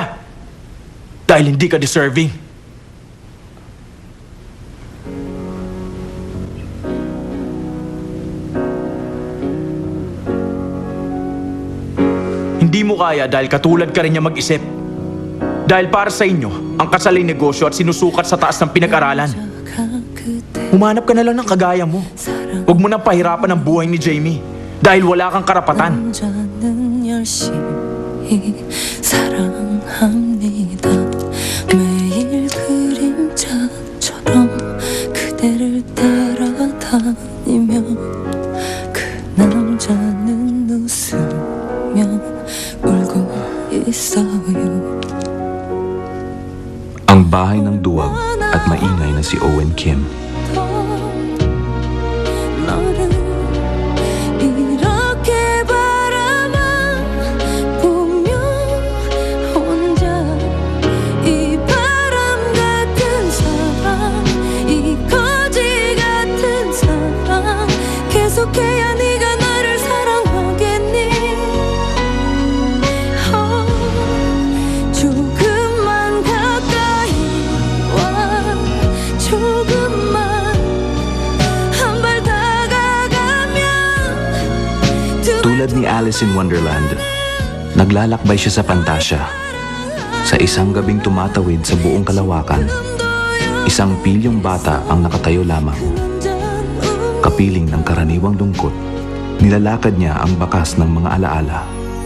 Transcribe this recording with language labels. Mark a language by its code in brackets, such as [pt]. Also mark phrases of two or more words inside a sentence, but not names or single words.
[tl] Dahil hindi ka deserving. Hindi mo kaya dahil katulad ka rin niya mag-isip. Dahil para sa inyo, ang kasalay negosyo at sinusukat sa taas ng pinag-aralan. Humanap ka na lang ng kagaya mo. Huwag mo nang pahirapan ang buhay ni Jamie. Dahil wala kang karapatan. [ko] 남자는 열심히 사랑합니다. 매일 그림자처럼 그대를 따라다니며 그 남자는 웃으며 울고 있어요. [tl] Ang bahay ng duwag at maingay na si Owen Kim. [ko] 너를 이렇게 바라보며 혼자 이 바람 같은 사랑 이 거지 같은 사랑 계속해야 네가 나를 사랑하겠니 조금만 가까이 와 조금만 한 발 다가가면 [tl] Tulad ni [en] Alice in Wonderland, [tl] naglalakbay siya sa Pantasya. Sa isang gabing tumatawid sa buong kalawakan, isang pilyong bata ang nakatayo lamang. Kapiling ng karaniwang lungkot, nilalakad niya ang bakas ng mga alaala.